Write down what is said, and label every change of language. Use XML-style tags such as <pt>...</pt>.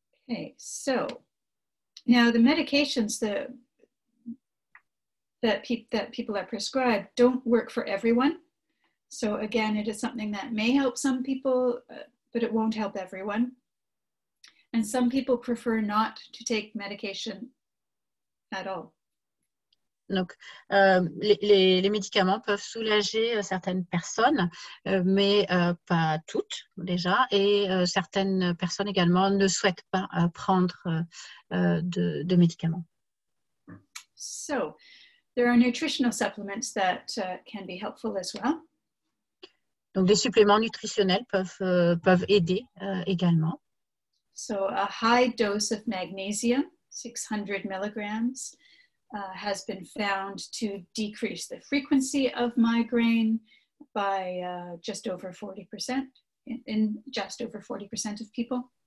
<en>Okay, so now the medications that people are prescribed don't work for everyone. So again, it is something that may help some people, but it won't help everyone. And some people prefer not to take medication at all.</en> <fr>Donc, les médicaments peuvent soulager certaines personnes, mais pas toutes déjà. Et certaines personnes également ne souhaitent pas prendre de médicaments.</fr> <en>So, there are nutritional supplements that can be helpful as well.</en> <fr>Donc, des suppléments nutritionnels peuvent aider également.</fr> <en>So, a high dose of magnesium, 600 milligrams, has been found to decrease the frequency of migraine by just over 40% in just over 40% of people.</en>